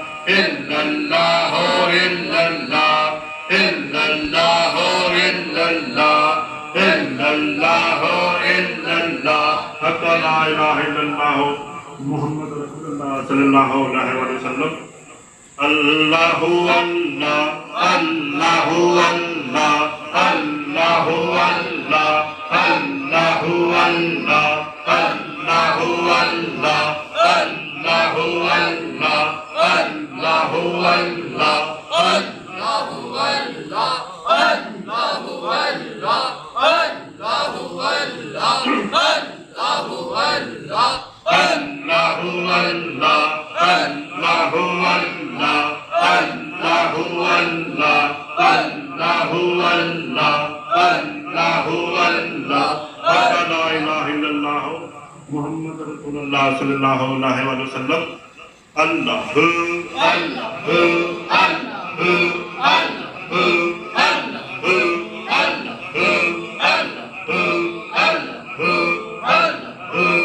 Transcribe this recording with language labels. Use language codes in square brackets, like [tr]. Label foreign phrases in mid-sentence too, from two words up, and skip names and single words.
[ar] إلا الله إلا الله إلا الله إلا الله إلا الله إلا الله حتى لا إله إلا الله محمد رسول الله صلى الله عليه وسلم الله الله الله الله الله الله الله الله الله الله الله الله الله الله الله الله الله الله الله الله الله الله الله الله الله الله الله الله الله الله الله الله لا إله إلا الله محمد رسول الله صلى الله عليه وسلم الله الله الله الله الله الله الله الله الله